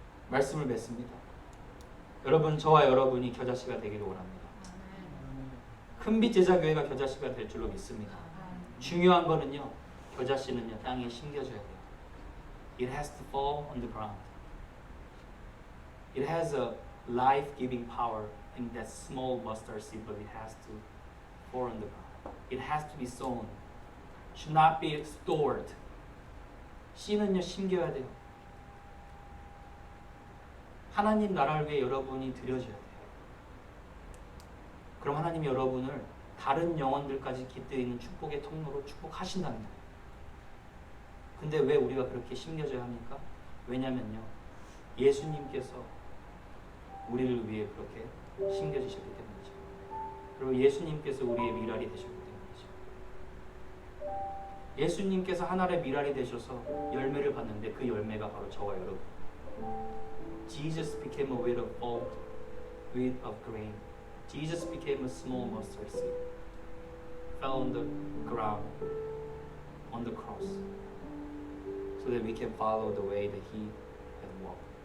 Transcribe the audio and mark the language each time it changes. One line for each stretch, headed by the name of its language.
Korean: 말씀을 맺습니다. 여러분, 저와 여러분이 겨자씨가 되기를 원합니다. 큰빛 제자교회가 겨자씨가 될 줄로 믿습니다. 중요한 거는요, 겨자씨는요, 땅에 심겨져야 돼요.
English: It has to fall on the ground. It has a life-giving power in that small mustard seed, but it has to fall on the ground. It has to be sown. Should not be stored.
Korean: 씨는요, 심겨야 돼요. 하나님 나라를 위해 여러분이 드려져야 돼요. 그럼 하나님이 여러분을 다른 영혼들까지 깃들이는 축복의 통로로 축복하신다는 거예요. 근데 왜 우리가 그렇게 심겨져야 합니까? 왜냐면요, 예수님께서 우리를 위해 그렇게 심겨지셨기 때문이죠. 그리고 예수님께서 우리의 미랄이 되셨기 때문이죠. 예수님께서 하나의 미랄이 되셔서 열매를 받는데 그 열매가 바로 저와 여러분.
English: Jesus became a wheat of grain. Jesus became a small mustard seed. Fell on the ground, on the cross, so that we can follow the way that He had walked.